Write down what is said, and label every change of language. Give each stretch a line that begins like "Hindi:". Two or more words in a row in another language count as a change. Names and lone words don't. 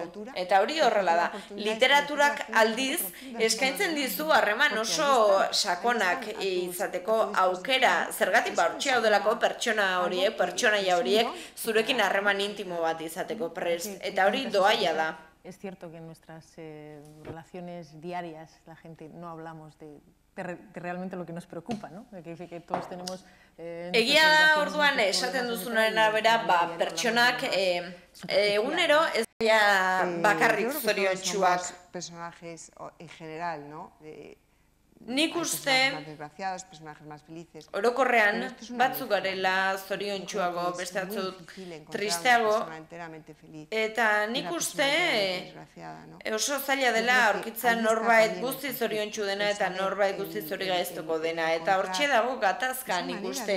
Basque: Eta hori horrela da. Literaturak aldiz eskaintzen dizu harreman oso sakonak izateko aukera. Zergatik hortxe haudelako pertsonaia horiek zurekin harreman intimo bat izateko prest, eta hori doaia da.
Spanish: Es cierto que en nuestras relaciones diarias la gente no hablamos de realmente lo que nos preocupa, ¿no? Que todos tenemos...
Basque: Egia da orduan esaten duzunaren arabera, pertsonak egunero ez dira bakarrik zoriontsuak. Nik uste, orokorrean, batzuk garela zoriontsuago, beste batzuk tristeago, eta nik uste oso zaila dela aurkitza norbait guzti zoriontsu dena eta norbait guzti zorigaiztuko dena, eta hortxe dago gatazka nik uste.